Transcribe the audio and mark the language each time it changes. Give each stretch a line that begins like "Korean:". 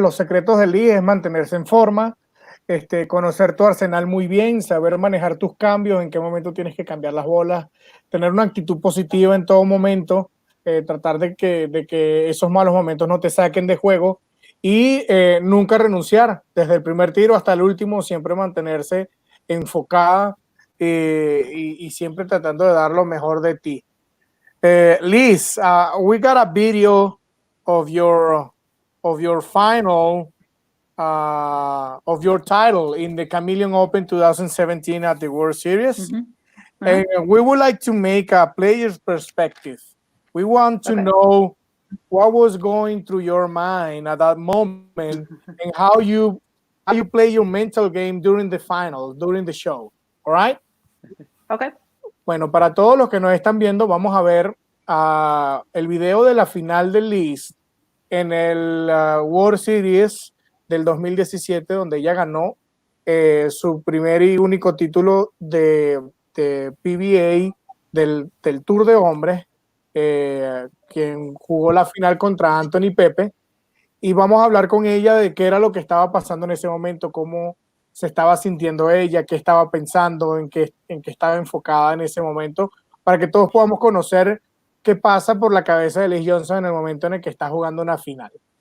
Spanish: Los secretos del Liz es mantenerse en forma, conocer tu arsenal muy bien, saber manejar tus cambios, en qué momento tienes que cambiar las bolas, tener una actitud positiva en todo momento, tratar de que esos malos momentos no te saquen de juego y nunca renunciar, desde el primer tiro hasta el último, siempre mantenerse enfocada y siempre tratando de dar lo mejor de ti.
English: Liz, we got a video of your final of your title in the Chameleon Open 2017 at the World Series. And we would like to make a player's perspective. We want to know what was going through your mind at that moment and how you play your mental game during the final, during the show. All right? Okay.
Spanish: Bueno, para todos los que nos están viendo, vamos a ver el video de la final del Liz en el World Series del 2017, donde ella ganó su primer y único título de PBA del Tour de Hombres, quien jugó la final contra Anthony Pepe, y vamos a hablar con ella de qué era lo que estaba pasando en ese momento, cómo se estaba sintiendo ella, qué estaba pensando, en qué estaba enfocada en ese momento, para que todos podamos conocer qué pasa por la cabeza de Liz Johnson en el momento en el que está jugando una final.